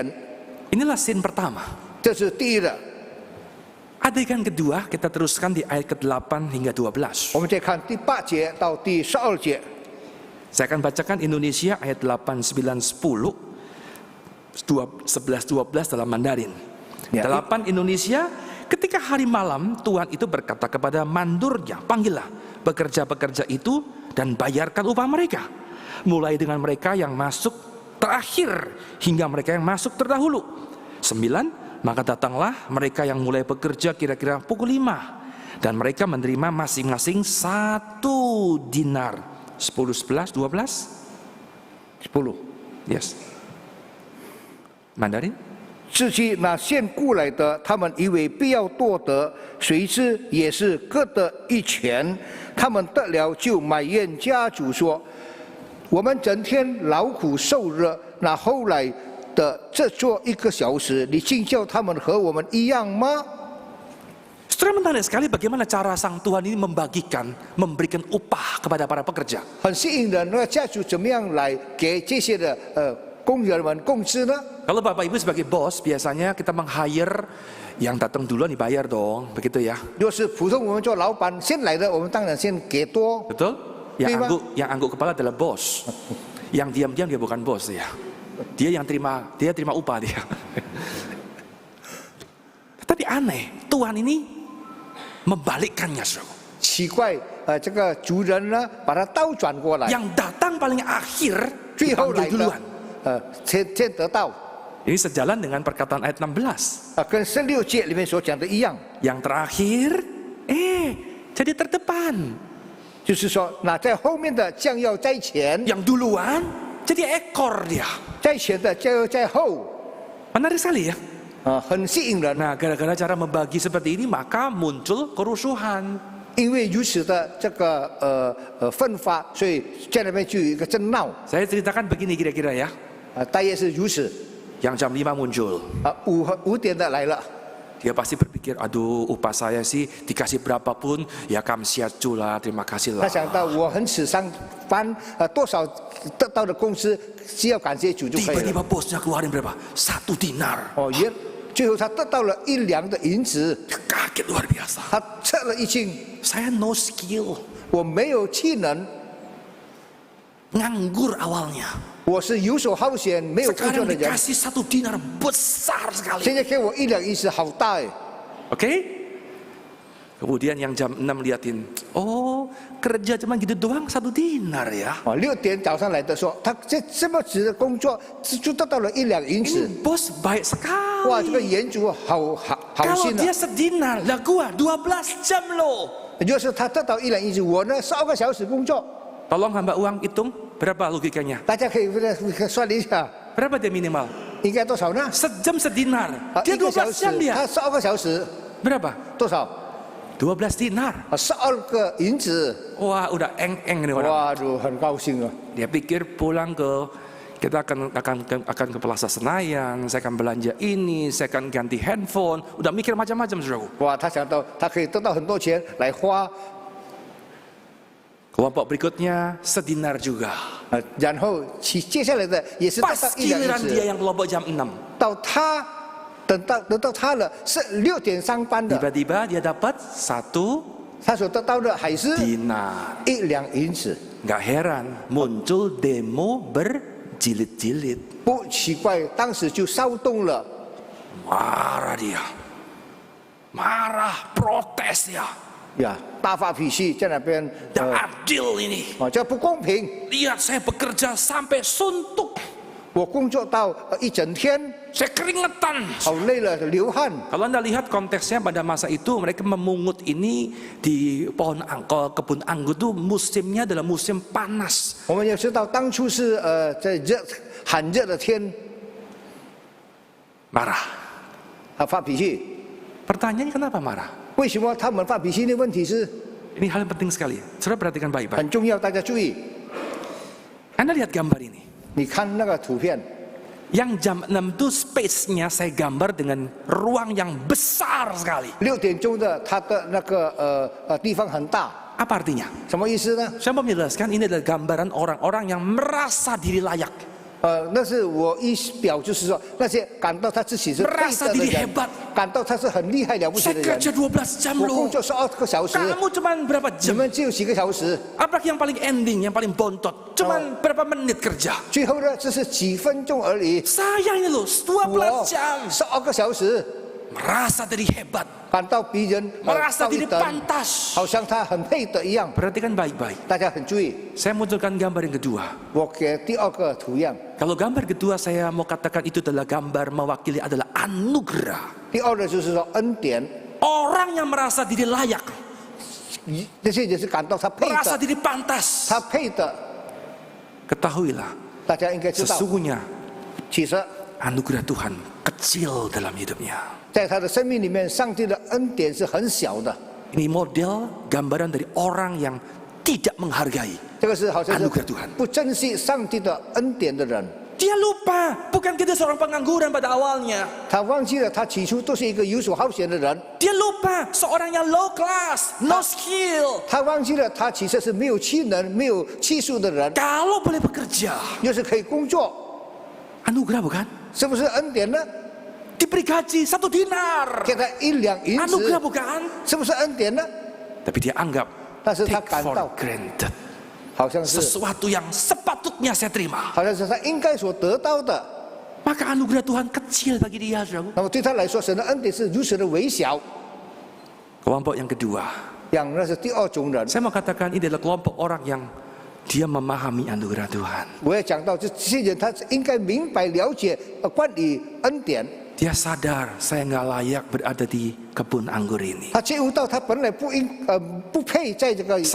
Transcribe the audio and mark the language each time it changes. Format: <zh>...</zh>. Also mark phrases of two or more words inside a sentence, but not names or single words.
<id>Inilah scene pertama.</id> <zh>这是第一的。</zh> <id>Adegan kedua kita teruskan di ayat ke-8 hingga 12.</id> <zh>我们再看第8节到第12节。</zh> <id>Saya akan bacakan Indonesia ayat 8, 9, 10, 11, 12 dalam Mandarin. Ya. 8 Indonesia, ketika hari malam Tuhan itu berkata kepada mandurnya, panggillah pekerja-pekerja itu dan bayarkan upah mereka. Mulai dengan mereka yang masuk terakhir hingga mereka yang masuk terdahulu. 9, maka datanglah mereka yang mulai bekerja kira-kira pukul 5. Dan mereka menerima masing-masing 1 dinar. 10, 11, 12? 10. Yes. Mandarin?</id> <zh>至于那先过来的，他们以为必要夺得，谁知也是各得一拳。他们得了就埋怨家主说：“我们整天劳苦受热，那后来的这做1个小时，你竟叫他们和我们一样吗？”</zh> <id>Saudara, menarik sekali bagaimana cara sang Tuhan ini memberikan upah kepada para pekerja.</id> <zh>很吸引人，那家主怎么样来给这些的工人们工资呢？</zh> <id>Kalau Bapak Ibu sebagai bos, biasanya kita meng-hire yang datang duluan dibayar dong, begitu ya.</id> <zh>若是普通我们做老板先来的，我们当然先给多。</zh> <id>Betul? Yang</id> <zh>对吗？</zh> <id>angguk kepala adalah bos. Yang diam-diam dia bukan bos ya. Dia terima upah dia. Tapi aneh, Tuhan ini membalikkannya, saudara.</id> <zh>奇怪，这个族人呢，把它倒转过来，</zh> <id>Yang datang paling akhir</id> <zh>最后</zh> <id>dipanggil</id> <zh>来</zh> <id>duluan.</id> <zh>的，先得到，</zh> <id>Ini sejalan dengan perkataan ayat 16.</id> <zh>跟16节里面所讲的一样，</zh> <id>Yang terakhir, jadi terdepan.</id> <zh>就是说，那在后面的将要在前，</zh> <id>Yang duluan, jadi ekor dia.</id> <zh>在前的将要在后，</zh> <id>Menarik sekali ya.</id> <zh>很吸引人。</zh> <id>Nah, gara-gara cara membagi seperti ini, maka muncul kerusuhan.</id> <zh>因为如此的这个分发，所以在那边就有一个争闹。</zh> <id>Saya ceritakan begini kira-kira ya.</id> <zh>大约是如此。</zh> <id>Yang jam 5 muncul.</id> <zh>5 点的来了，</zh> <id>Dia pasti berpikir, aduh upah saya sih dikasih berapapun, ya kamsiatu lah, terima kasih</id> <zh>他</zh> <id>lah.</id> <zh>想到我很此上班，多少得到的工资，只要感谢主就可以了。</zh> <id>Tiba-tiba bosnya keluarin berapa? 1 dinar.</id> <zh>哦，最后他得到了1两的银子，</zh> <id>Dia kaget luar biasa.</id> <zh>他吃了一惊，</zh> <id>Saya</id> <en>no skill.</en> <zh>我没有技能，</zh> <id>Nganggur awalnya.</id> <zh>我是游手好闲，没有工作</zh> <id>Sekarang</id> <zh>的人。</zh> <id>dikasih 1 dinar besar sekali.</id> <zh>现在给我1两银子，好大哎！</zh> <id>Oke? Kemudian yang jam 6 liatin, oh kerja cuma gitu doang 1 dinar ya.</id> <zh>哦，6点早上来的说，他这么值的工作，就得到了1两银子。</zh> <id>Ini bos baik</id> <zh>哇，这个</zh> <id>sekali.</id> <zh>园主好</zh> <id>Kalau</id> <zh>心</zh> <id>dia</id> <zh>啊！</zh> <id>sedinar, lah gua 12 jam loh.</id> <zh>要是他得到1两银子，我呢12个小时工作，</zh> <id>Tolong hamba uang hitung berapa logikanya?</id> <zh>大家可以算一下，</zh> <id>Berapa dia minimal?</id> <zh>应该多少呢？</zh> <id>Sejam sedinar.</id> <zh>1</zh> <id>Dia</id> <zh>个小</zh> <id>12</id> <zh>时，</zh> <id>jam dia.</id> <zh>他12个小时</zh> <id>Berapa?</id> <zh>多少？</zh> <id>12 dinar.</id> <zh>12个银子。</zh> <id>Wah, udah eng-eng nih orang.</id> <zh>哇，就很高兴啊！</zh> <id>Dia pikir pulang kita akan ke Plaza Senayan, saya akan belanja ini, saya akan ganti handphone. Udah mikir macam-macam, saudaraku.</id> <zh>哇，他想到他可以得到很多钱来花，</zh> <id>Kelompok berikutnya sedinar juga.</id> <zh>然后接下来的也是得</zh> <id>Pas</id> <zh>到1两</zh> <id>giliran</id> <zh>银</zh> <id>dia</id> <zh>子。</zh> <id>yang kelompok jam 6.</id> <zh>到他等到他了，是6点上班的，</zh> <id>Tiba-tiba dia dapat 1</id> <zh>他所得到的还是</zh> <id>dinar.</id> <zh>1两银子。</zh> <id>Nggak heran muncul demo berjilid-jilid.</id> <zh>不奇怪，当时就骚动了，</zh> <id>Marah dia. Marah, protes ya.</id> <zh>呀，大发脾气在那边，</zh> <id>Nggak adil ini.</id> <zh>这不公平！</zh> <id>Lihat saya bekerja sampai suntuk.</id> <zh>我工作到一整天，</zh> <id>Saya keringetan.</id> <zh>好累了，流汗。</zh> <id>Kalau Anda lihat konteksnya pada masa itu mereka memungut ini di kebun anggur itu musimnya adalah musim panas.</id> <zh>我们也知道，当初是在很热的天，</zh> <id>Marah.</id> <zh>他发脾气。</zh> <id>Pertanyaannya kenapa marah?</id> <zh>为什么他们发脾气的问题是</zh> <id>Ini hal yang penting sekali. Saudara perhatikan baik-baik.</id> <zh>很重要，大家注意。</zh> <id>Anda lihat gambar ini.</id> <zh>你看那个图片，</zh> <id>Yang jam 6 itu space-nya saya gambar dengan ruang yang besar sekali.</id> <zh>6 点钟的它的那个地方很大，</zh> <id>Apa artinya?</id> <zh>什么意思呢？</zh> <id>Saya mau menjelaskan ini adalah gambaran orang-orang yang merasa diri layak.</id> <zh>那是我一表，就是说那些感到他自己是配</zh> <id>Merasa</id> <zh>得的</zh> <id>diri</id> <zh>人，</zh> <id>hebat.</id> <zh>感到他是很厉害了不起</zh> <id>Saya</id> <zh>的人。</zh> <id>kerja 12 jam</id> <zh>我</zh> <id>loh.</id> <zh>工作12个小时，</zh> <id>Kamu cuma berapa</id> <zh>你</zh> <id>jam?</id> <zh>们只有几个小时，</zh> <id>Apalagi yang paling ending, yang paling bontot. Cuman berapa menit kerja.</id> <zh>最后呢只是几分钟而已。</zh> <id>Saya ini loh 12</id> <zh>我</zh> <id>jam.</id> <zh>12个小时，</zh> <id>Merasa diri hebat.</id> <zh>感到别人</zh> <id>Merasa</id> <zh>高一</zh> <id>diri</id> <zh>等，</zh> <id>pantas.</id> <zh>好像他很配得一样。</zh> <id>Perhatikan baik-baik.</id> <zh>大家很注意，</zh> <id>Saya munculkan gambar yang kedua.</id> <zh>我给第2个图样。</zh> <id>Kalau gambar kedua saya mau katakan itu adalah gambar mewakili adalah anugerah.</id> <zh>第2呢就是说恩典，</zh> <id>Orang yang merasa diri layak.</id> <zh>这些人是感到他配</zh> <id>Merasa</id> <zh>的，</zh> <id>diri pantas.</id> <zh>他配的，</zh> <id>Ketahuilah,</id> <zh>大家应该知道。</zh> <id>sesungguhnya</id> <zh>其实</zh> <id>anugerah Tuhan kecil dalam hidupnya.</id> <zh>在他的生命里面，上帝的恩典是很小的。</zh> <id>Ini model gambaran dari orang yang tidak menghargai</id> <zh>这个是好像是</zh> <id>anugerah Tuhan.</id> <zh>不珍惜上帝的恩典的人，</zh> <id>Dia lupa, bukan kita seorang pengangguran pada awalnya.</id> <zh>他忘记了他起初都是一个游手好闲的人，</zh> <id>Dia lupa seorang yang</id> <en>low class, no skill.</en> <zh>他忘记了他其实是没有技能、没有技术的人，</zh> <id>Kalau boleh bekerja,</id> <zh>又是可以工作，</zh> <id>anugerah bukan?</id> <zh>是不是恩典呢？</zh> <id>Diberi gaji 1 dinar.</id> <zh>给他1两银</zh> <id>Anugerah</id> <zh>子，</zh> <id>bukan?</id> <zh>是不是恩典呢？</zh> <id>Tapi dia anggap</id> <zh>但是他</zh> <en>take</en> <zh>感</zh> <en>for</en> <zh>到</zh> <en>granted.</en> <zh>好像是，</zh> <id>Sesuatu yang sepatutnya saya terima.</id> <zh>好像是他应该所得到的。</zh> <id>Maka anugerah Tuhan kecil bagi dia, saudaraku.</id> <zh>那么对他来说，神的恩典是如此的微小。</zh> <id>Kelompok yang kedua,</id> <zh>yang 那是第二种人，</zh> <id>saya mau katakan ini adalah kelompok orang yang dia memahami anugerah Tuhan.</id> <zh>我也讲到，这些人他应该明白了解关于恩典。</zh> <id>Dia sadar saya nggak layak berada di kebun anggur ini.</id> <zh>他觉悟到他本来不配在这个园子</zh>